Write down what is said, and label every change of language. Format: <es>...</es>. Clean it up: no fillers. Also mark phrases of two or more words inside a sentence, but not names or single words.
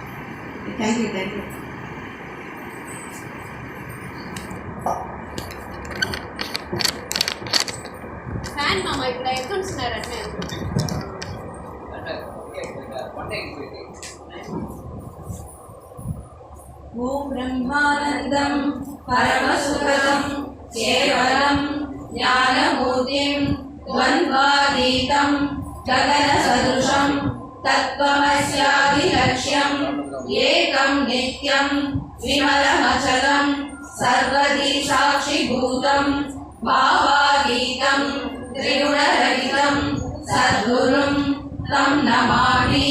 <en>Thank you thank you.</en> <ta>ஃபேன் மாமா இப்போ எக்கௌண்ட்ஸ் நேரம்</ta> <sa>ॐ ब्रह्मानन्दं परमसुखदं केवलम् ஞானமூர்த்திம் द्वन्द्वातीतं गगनसदृशं तत्त्वमस्यादिलक्ष्यम् एकं नित्यं विमलमचलं सर्वदी साक्षिभूतं भावातीतं त्रिगुणरहितं सद्गुरुं तं नमामि.</sa>